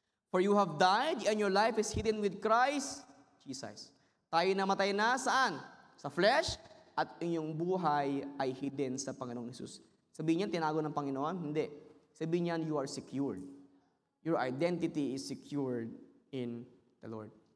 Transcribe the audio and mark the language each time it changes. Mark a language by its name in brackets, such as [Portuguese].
[English] For you have died, and your life is hidden with Christ Jesus. [Filipino] Tayo namatay na saan? Sa flesh, at inyong buhay ay hidden sa Panginoong Jesus. Sabihin niyan, tinago ng Panginoon? Hindi. Sabihin niyan, [English] you are secured. Your identity is secured in the Lord.